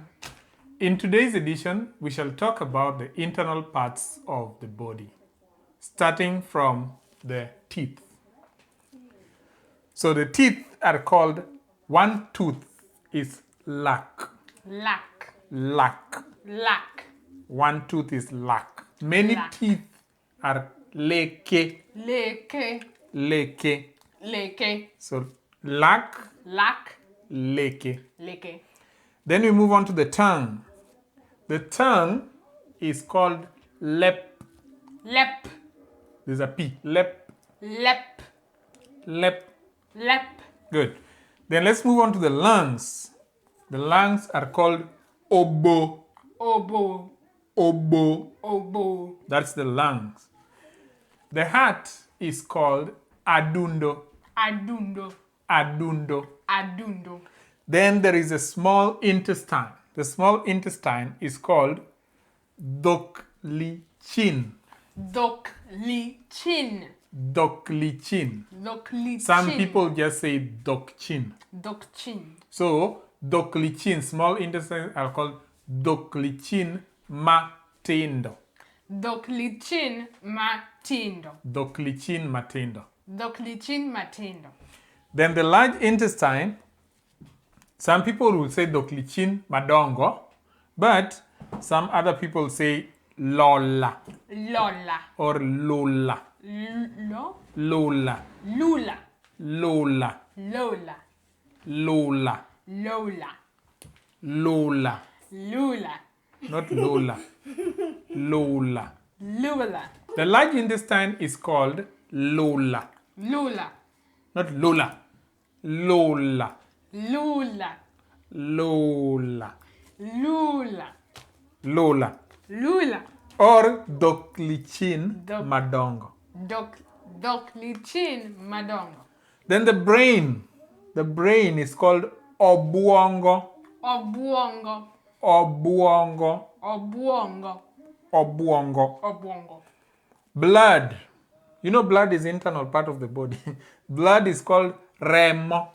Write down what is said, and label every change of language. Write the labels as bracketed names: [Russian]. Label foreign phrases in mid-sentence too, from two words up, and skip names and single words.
[English] In today's edition, we shall talk about the internal parts of the body, starting from the teeth. So the teeth are called, one tooth is lac. [Luo (Kenya and Tanzania)] Lack. Lac. Lack. [English] One tooth is lac. Many [Luo (Kenya and Tanzania)] Lac. [English] teeth are leke. [Luo (Kenya and Tanzania)] Leke. Leke. Leke. [English] So lac, [Luo (Kenya and Tanzania)] Lack. leke. Leke. [English] Then we move on to the tongue. The tongue is called lep. [Luo (Kenya and Tanzania)] Lep. [English] There's a P. Lep. [Luo (Kenya and Tanzania)] Lep. Lep. Lep. [English] Good. Then let's move on to the lungs. The lungs are called obo. [Luo (Kenya and Tanzania)] Obo. Obo. Obo. [English] That's the lungs. The heart is called adundo. [Luo (Kenya and Tanzania)] Adundo. Adundo. Adundo. [English] Then there is a small intestine. The small intestine is called doklichin. [Luo (Kenya and Tanzania)] Doklichin. Doklichin. Doklichin. [English] Some people just say dokchin. [Luo (Kenya and Tanzania)] Dokchin. [English] So doklichin, small intestines are called [Luo (Kenya and Tanzania)] doklichin matendo. Doklichin matindo. Doklichin matendo. Doklichin matindo. [English] Then the large intestine, some people will say [Luo (Kenya and Tanzania)] doklichin madongo, [English] but some other people say lola [Luo (Kenya and Tanzania)] Lola. [English] or lola. [Luo (Kenya and Tanzania)] Lo. Lola. Lula. Lola. Lola. Lola. Lola. Lola. Lula. [English] Not Lola. Lola. [Luo (Kenya and Tanzania)] Lula. [English] The large intestine is called Lola. [Luo (Kenya and Tanzania)] Lula. [English] Not Lola. Lola. [Luo (Kenya and Tanzania)] Lula. Lola. Lula. Lola. Lula. [English] Or doklichin [Luo (Kenya and Tanzania)] Dok- madongo. Doklichin madongo. [English] Then the brain. The brain is called obuongo. [Luo (Kenya and Tanzania)] Obuongo. Obuongo. Obuongo. Obuongo. Obuongo. [English] Blood. You know blood is internal part of the body. Blood is called remo.